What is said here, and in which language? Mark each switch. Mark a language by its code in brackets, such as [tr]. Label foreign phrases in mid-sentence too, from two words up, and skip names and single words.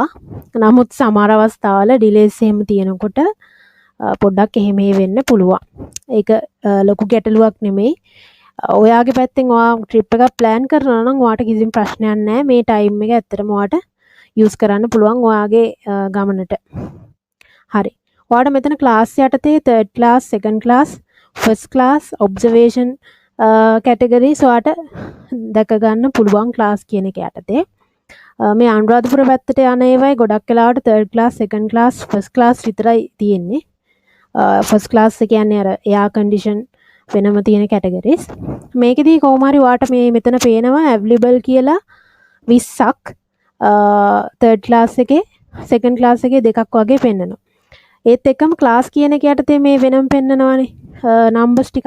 [si] නමුත් සමහර අවස්ථාවල ඩිලේස් එහෙම තියෙනකොට පොඩ්ඩක් එහෙම වෙන්න පුළුවන්. ඒක ලොකු ගැටලුවක් නෙමෙයි. ඔයාගේ පැත්තෙන් ඔයා ට්‍රිප් එකක් ප්ලෑන් කරනවා නම් ඔයාට කිසිම ප්‍රශ්නයක් නැහැ. මේ ටයිම් එක ඇත්තටම ඔයාට යූස් කරන්න පුළුවන් ඔයාගේ ගමනට. හරි. ඔයාට මෙතන ක්ලාස් යටතේ [en] 3rd class, 2nd class, 1st class, observation categories [si] ඔයාට දැක ගන්න පුළුවන් ක්ලාස් කියන එක යටතේ. මේ අනුරාධපුර පැත්තට යන ඒවායි ගොඩක් වෙලාවට [en] 3rd class, 2nd class, 1st class [si] විතරයි තියෙන්නේ. [en] 1st class [si] එක කියන්නේ අර [en] air condition [si] වෙනම තියෙන categories. මේකෙදී කොහොම හරි ඔයාට මේ මෙතන පේනවා available කියලා 20ක් [en] 3rd class [si] එකේ [en] 2nd class [si] එකේ දෙකක් වගේ පෙන්නනවා. ඒත් එක්කම class කියන එක යටතේ මේ වෙනම පෙන්නනවානේ numbers ටිකක්.